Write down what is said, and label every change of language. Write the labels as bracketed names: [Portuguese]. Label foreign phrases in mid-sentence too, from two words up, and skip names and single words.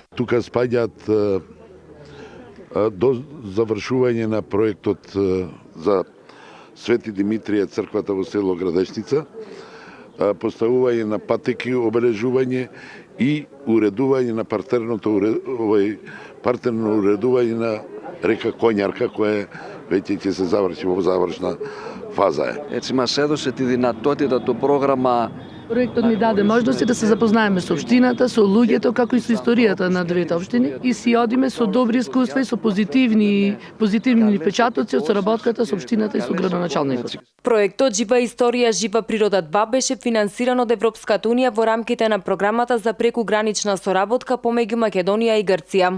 [Macedonian] Тука спаѓаат до завршување на проектот за Свети Димитрија црквата во село Градешница, поставување на патеки, обележување и уредување на партерно уредување на река Конјарка, која веќе ќе се заврши во завршна фаза. [Greek] Έτσι μας έδωσε τη δυνατότητα το πρόγραμμα. [Macedonian] Проектот ни даде можности да се запознаеме со општината, со луѓето, како и со историјата на двете општини и си одиме со добри искуства и со позитивни печатоци од соработката со општината и со градоначалникот. Проектот Жива историја, жива природа 2 беше финансиран од Европската унија во рамките на програмата за прекугранична соработка помеѓу Македонија и Грција.